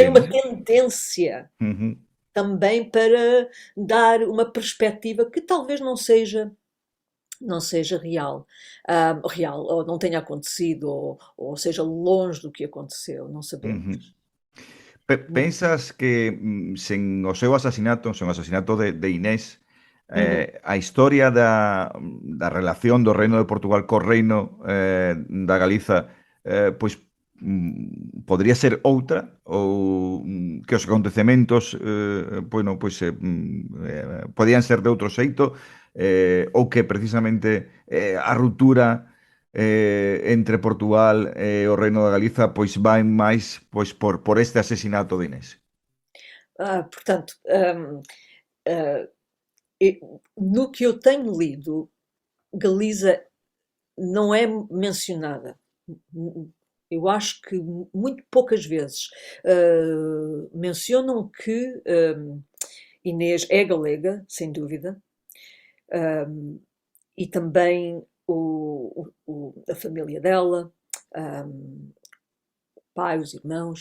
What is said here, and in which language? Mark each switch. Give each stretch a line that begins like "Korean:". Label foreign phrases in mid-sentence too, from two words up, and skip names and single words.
Portuguese: tem uma
Galician: ¿no?
Portuguese: tendência Ujú. também para dar uma perspectiva que talvez não seja real, ou não tenha acontecido, ou seja longe do que aconteceu, não sabemos.
Galician: Pensas que sen o seu asasinato, sen o asasinato de Inés, a historia da relación do Reino de Portugal co Reino da Galiza pois podría ser outra, ou que os acontecementos podían ser de outro xeito, ou que precisamente a ruptura entre Portugal e o Reino da Galiza pois vai máis pois por este asesinato de Inés.
Portuguese: Portanto, no que eu tenho lido, Galiza não é mencionada. Eu acho que muito poucas vezes mencionam que Inês é galega, sem dúvida, e também a família dela, o pai, os irmãos.